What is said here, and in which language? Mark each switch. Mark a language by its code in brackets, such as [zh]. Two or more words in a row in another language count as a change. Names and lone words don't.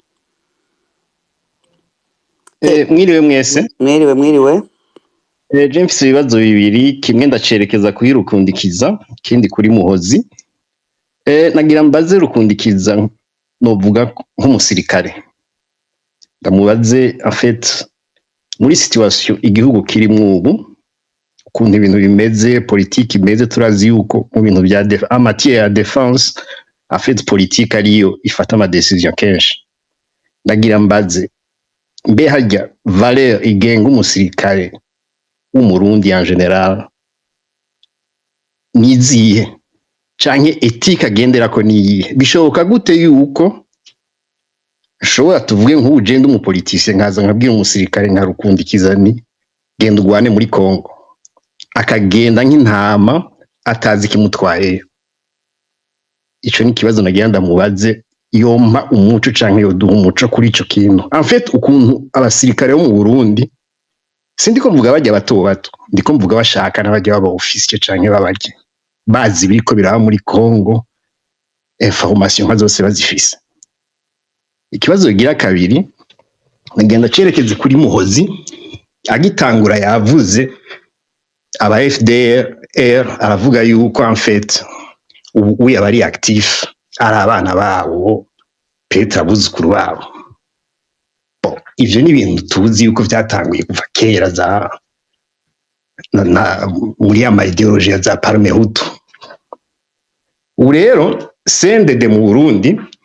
[rn] mwiriwe mwese mwiriwe James ibibazo bibiri kimwe ndacerekeza kuri Rukundikiza kindi kuri Muhozi nagira mbaze Rukundikiza novuga nk'umusirikare ndamubaze [fr] en fait [rn] muri situation igihugu kirimo ubu ukuntu ibintu bimeze politique imeze turazi yuko mu bintu bya matière ya défense [fr] en fait politique [rn] ariyo ifata ama decision kenshi nagira mbaze mbe hajya valeur igenga umusirikare w'umurundi [fr] en general [rn] nizihe canke ethique agenderako niyihe bishoboka gute yuko shobora tuvuge nk'ugenda umupoliticien nkaza nkabwira umusirikare nka Rukundikiza ni genda ugwane muri Congo akagenda nk'intama atazi kimutwayeyo ico ni kibazo nagira ndamubaze yompa umuco canke yoduha umuco kuri ico kintu [fr] en fait [rn] ukuntu abasirikare bo mu Burundi sindiko mvuga bajya bato ndiko mvuga bashaka n'abajya baba officier canke babaje bazi biriko biraba muri Congo information nka zose bazifise ikibazo gira kabiri ngenda cerekeze kuri Muhozi agitangura yavuze aba FDR aravuga yuko [fr] en fait [rn] ubu yabari actif ari abana bawo Petra buzukuru babo ivyo ni ibintu tuzi yuko vyatanguye kuva kera za muri ama ideologie za Parme Hutu ubu rero CNDD mu Burundi